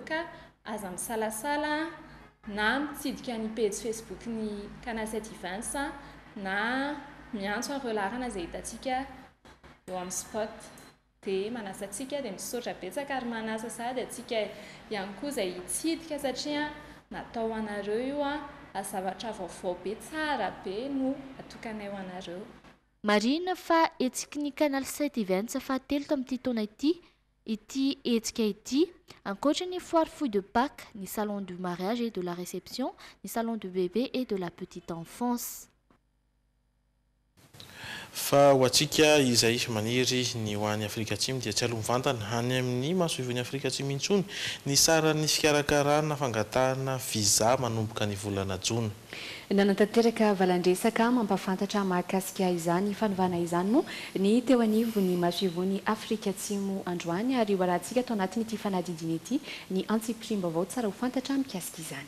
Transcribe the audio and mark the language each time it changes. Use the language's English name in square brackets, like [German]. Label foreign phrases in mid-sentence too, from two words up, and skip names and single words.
[Malagasy] ka aza misalasala na mitsidika ny page Facebook ny Canal 7 Events na miantso areo larana izay hitantsika eo amin'ny spot dia manasa antsika dia misaotra betsaka ary manasa sady antsika ihany koa izay hitsidika satria natao anareo io zavatra vaovao be tsara be no atokanay ho anareo. Marina fa etsika ny Canal 7 Events fahatelo tamin'ity taona ity etsika ity ankoatra ny [French] foire fouille de Pâques, [Malagasy] ny [French] salon du mariage et de la réception, [Malagasy] ny [French] salon du bébé et de la petite enfance. [Malagasy] Fa ho antsika izay maniry ny ho an'ny Afrika Atsimo dia tsy aloha mivantana any amin'ny masoivon'ny Afrika Atsimo intsony ny saran'ny fikarakarana fangatahana visa manomboka ny volana Jona. Nanantanteraka valandresaka mampafantatra mahakasika izany fanovana izany moa ny teo anivon'ny masoivon'ny Afrika Atsimo androany ary ho arahantsika tao anatin'ity fanadidina ity ny antsipirim-baovao tsara ho fantatra mikasika izany.